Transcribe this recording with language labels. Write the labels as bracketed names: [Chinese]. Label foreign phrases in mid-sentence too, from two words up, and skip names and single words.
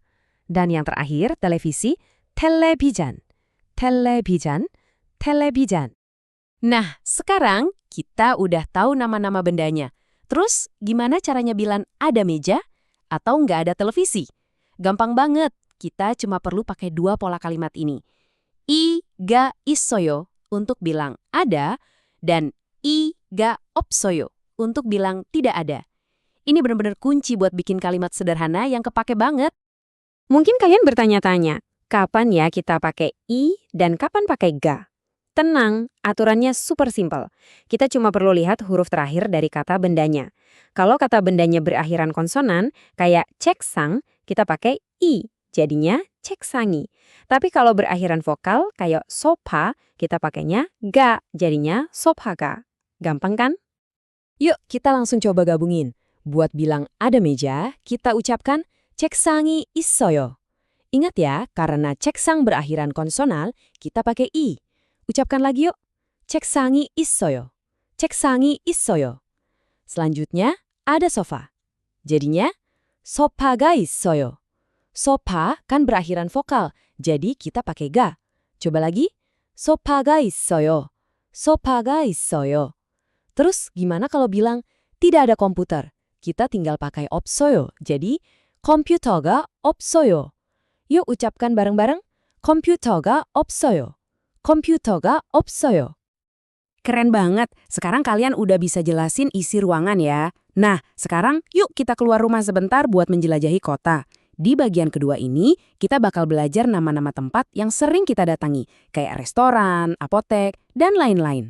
[Indonesian] Dan yang terakhir, televisi, [Korean] 텔레비전, 텔레비전, 텔레비전. [Indonesian] Nah, sekarang kita udah tahu nama-nama bendanya. Terus, gimana caranya bilang ada meja atau nggak ada televisi? Gampang banget, kita cuma perlu pakai 2 pola kalimat ini. [Korean] 이가 있어요 [Indonesian] untuk bilang ada, dan [Korean] 이가 없어요 [Indonesian] untuk bilang tidak ada. Ini benar-benar kunci buat bikin kalimat sederhana yang kepake banget. Mungkin kalian bertanya-tanya, kapan ya kita pakai i dan kapan pakai ga? Tenang, aturannya super simpel. Kita cuma perlu lihat huruf terakhir dari kata bendanya. Kalau kata bendanya berakhiran konsonan, kayak 책상, kita pakai i, jadinya 책상이. Tapi kalau berakhiran vokal, kayak sofa, kita pakainya ga, jadinya sofaga. Gampang kan? Yuk, kita langsung coba gabungin. Buat bilang ada meja, kita ucapkan [Korean] 책상이 있어요. [Indonesian] Ingat ya, karena 책상 berakhiran konsonal, kita pakai i. Ucapkan lagi yuk. [Korean] 책상이 있어요. 책상이 있어요. [Indonesian] Selanjutnya, ada sofa. Jadinya, [Korean] sofa가 있어요. [Indonesian] Sofa kan berakhiran vokal, jadi kita pakai ga. Coba lagi. [Korean] sofa가 있어요. sofa가 있어요. [Indonesian] Terus, gimana kalau bilang tidak ada komputer? Kita tinggal pakai 없어요. Jadi, [Korean] 컴퓨터가 없어요. [Indonesian] Yuk ucapkan bareng-bareng. [Korean] 컴퓨터가 없어요. 컴퓨터가 없어요. [Indonesian] Keren banget. Sekarang kalian udah bisa jelasin isi ruangan ya. Nah, sekarang yuk kita keluar rumah sebentar buat menjelajahi kota. Di bagian kedua ini, kita bakal belajar nama-nama tempat yang sering kita datangi, kayak restoran, apotek, dan lain-lain.